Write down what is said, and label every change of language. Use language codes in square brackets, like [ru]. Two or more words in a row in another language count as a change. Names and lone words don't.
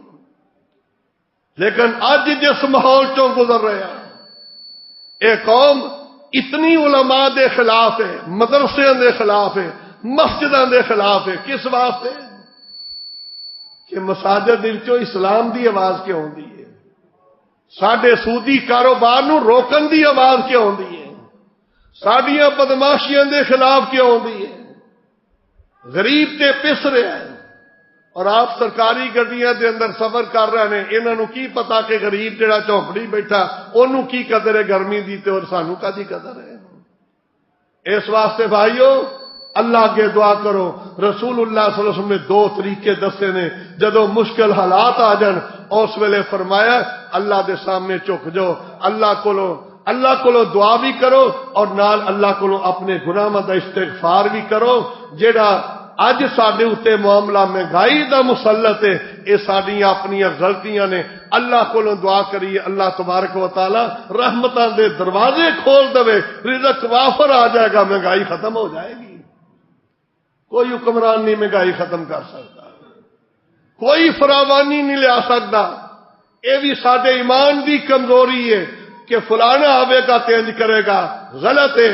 [pa] لیکن اج جس ماحول چوں گزر رہا ہے، ایک قوم اتنی علماء دے خلاف ہے، مدرسے دے خلاف ہے، مسجدوں دے خلاف ہے، کس واسطے کہ مساجد وچوں اسلام دی آواز کیوں ہوندی ہے، ساڈے سودی کاروبار نو روکن دی آواز کیوں ہوندی ہے، ساڈیاں بدماشیاں دے خلاف کیوں ہوندی ہے، غریب تے پس رہا ہے، اور آپ سرکاری گڈیاں دے اندر سفر کر رہے ہیں، انہاں نو کی پتا کہ غریب جڑا چوپڑی بیٹھا انہوں کی قدر ہے گرمی دی تے اور سانو کدی قدر ہے۔ اس واسطے بھائیو اللہ کے دعا کرو، رسول اللہ صلی اللہ علیہ وسلم نے دو طریقے دسے نے، جدو مشکل حالات آ جان اس ویلے فرمایا اللہ دے سامنے جھک جاؤ، اللہ کو دعا بھی کرو، اور نال اللہ کو اپنے گناہاں دا استغفار بھی کرو۔ جیڑا اج ساڈے اوتے معاملہ مہنگائی دا مسلط ہے، یہ ساڈیاں اپنی غلطیاں نے، اللہ کو دعا کریے اللہ تبارک و تعالی رحمتاں دے دروازے کھول دے، رزق وافر آ جائے گا، مہنگائی ختم ہو جائے گی۔ کوئی حکمران نہیں مہنگائی ختم کر سکتا، کوئی فراوانی نہیں لیا سکتا، یہ بھی ساڈے ایمان دی کمزوری ہے کہ فلانا آوے گا تینج کرے گا، غلط ہے۔